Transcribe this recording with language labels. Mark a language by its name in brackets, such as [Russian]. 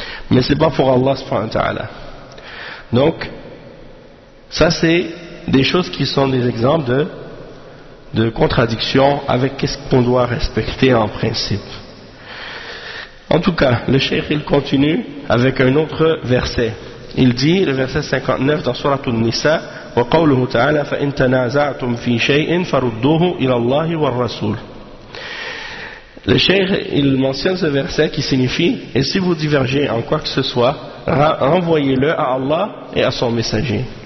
[French] Mais c'est pas pour Allah subhanahu wa ta'ala. Donc, ça c'est des choses qui sont des exemples de contradiction avec qu'est-ce qu'on doit respecter en principe. En tout cas, le cheikh il continue avec un autre verset. Il dit, le verset 59 dans Surat An-Nisa, [Arabic] وَقَوْلُهُ تَعَالَى فَإِن تَنَازَعْتُمْ فِي شَيْءٍ فَرُدُّوهُ إِلَى اللَّهِ وَالرَّسُولِ. [French] Le cheikh il mentionne ce verset qui signifie, et si vous divergez en quoi que ce soit, renvoyez-le à Allah et à son messager.